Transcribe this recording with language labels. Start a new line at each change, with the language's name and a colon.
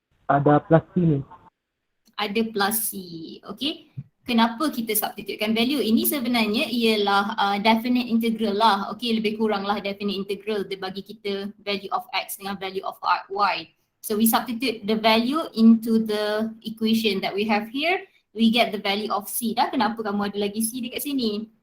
Malay: Ada plus C ni. Ada plus C. Okay. Kenapa kita substitutekan value? Ini sebenarnya ialah definite integral lah. Okay, lebih kurang lah definite integral. Dia bagi kita
English: value of x
Malay: dengan
English: value of y. So we substitute the value into the equation that we have here. We get the value of c.
Malay: Dah kenapa kamu ada lagi c dekat sini?